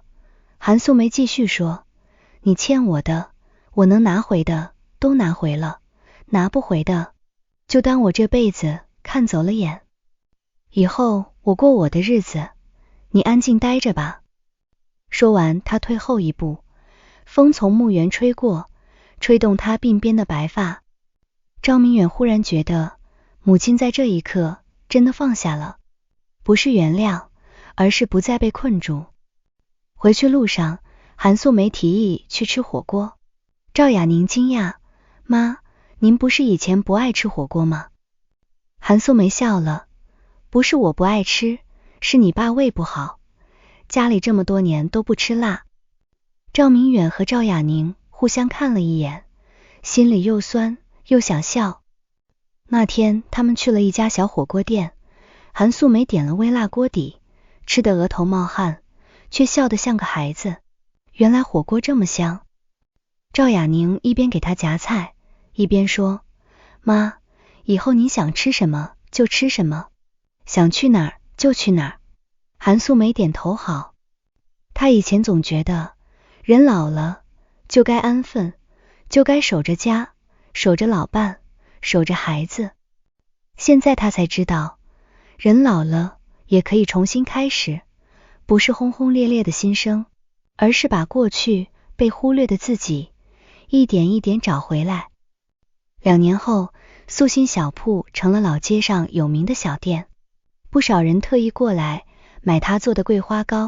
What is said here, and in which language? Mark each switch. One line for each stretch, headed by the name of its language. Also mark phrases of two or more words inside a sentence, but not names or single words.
Chinese: 韓素梅繼續說：“你欠我的，我能拿回的都拿回了，拿不回的，就當我這輩子看走了眼。以後我過我的日子，你安靜待着吧。” 說完，他退後一步，風從墓園吹過，吹動他鬢邊的白髮。趙明遠忽然覺得，母親在這一刻真的放下了，不是原諒，而是不再被困住。回去路上，韓素梅提議去吃火鍋。趙雅寧驚訝：“ 媽，您不是以前不愛吃火鍋嗎？” 韓素梅笑了：“不是我不愛吃，是你爸胃不好，家裡這麼多年都不吃辣。” 趙明遠和趙雅寧互相看了一眼，心裡又酸又想笑。那天他們去了一家小火鍋店，韓素梅點了微辣鍋底，吃得額頭冒汗，卻笑得像個孩子。原來火鍋這麼香。趙雅寧一邊給他夾菜，一邊說：“媽，以後你想吃什麼就吃什麼，想去哪兒就去哪兒。” 韓素梅點頭好。她以前總覺得，人老了就該安分，就該守着家，守着老伴，守着孩子。現在她才知道，人老了也可以重新開始，不是轟轟烈烈的新生，而是把過去被忽略的自己一點一點找回來。2年後，素心小鋪成了老街上有名的小店，不少人特意過來買她做的桂花糕。